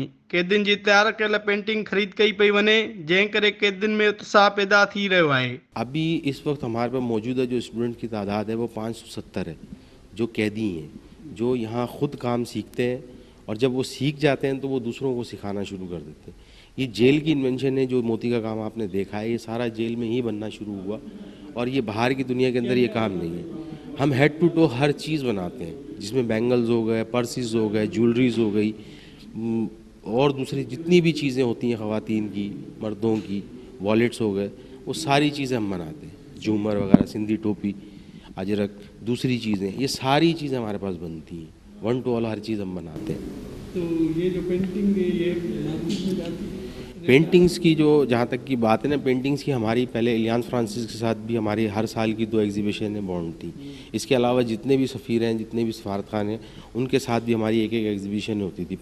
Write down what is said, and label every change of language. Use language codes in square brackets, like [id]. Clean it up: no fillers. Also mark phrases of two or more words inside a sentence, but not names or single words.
[sd] कैदियुनि जी तयारु कयल पेंटिंग ख़रीद कई पई वञे जंहिं करे कैदियुनि में उत्साह पैदा थी रहियो आहे। [hi] अभी इस वक्त हमारे पास मौजूदा जो स्टूडेंट की तादाद है वो 570 है जो कैदी हैं, जो यहाँ ख़ुद काम सीखते हैं और जब वो सीख जाते हैं तो वो दूसरों को सिखाना शुरू कर देते हैं। ये जेल की इन्वेंशन है, जो मोती का काम आपने देखा है ये सारा जेल में ही बनना शुरू हुआ और ये बाहर की दुनिया के अंदर ये काम नहीं है। हम [en] head to toe [hi] हर चीज़ बनाते हैं, जिसमें बैंगल्स हो गए, पर्सेस हो गए, ज्वेलरीज हो गई और दूसरी जितनी भी चीज़ें होती हैं ख़वातीन की, मर्दों की, वॉलेट्स हो गए, वो सारी चीज़ें हम बनाते हैं। झूमर वगैरह, सिंधी टोपी, अजरक, दूसरी चीज़ें, ये सारी चीज़ें हमारे पास बनती हैं। [en] 1 to all [hi] हर चीज़ हम बनाते हैं। तो ये जो पेंटिंग है ये मार्केट में जाती है? पेंटिंग्स की जो जहाँ तक की बात है ना, पेंटिंग्स की हमारी पहले एलियांस फ्रांसिस के साथ भी हमारी हर साल की 2 एग्जीबिशन बॉन्ड थी। इसके अलावा जितने भी सफ़ीर हैं, जितने भी सफारतखान हैं, उनके साथ भी हमारी एक एग्जीबिशन होती थी।